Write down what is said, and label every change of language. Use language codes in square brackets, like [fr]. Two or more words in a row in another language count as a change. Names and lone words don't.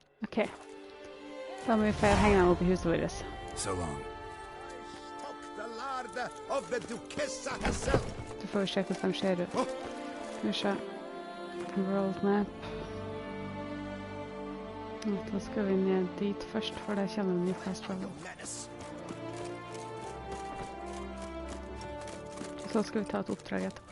[no] Ok. Da må vi få henge dem opp i huset vårt. [en] So long. The larder of the Duchessa herself. [no] Du får jo se hvordan de ser ut. Skal vi se. [en] World map. [no] Da skal vi ned dit først, for der kjenner vi fast travel. Så skal vi ta et oppdrag etterpå.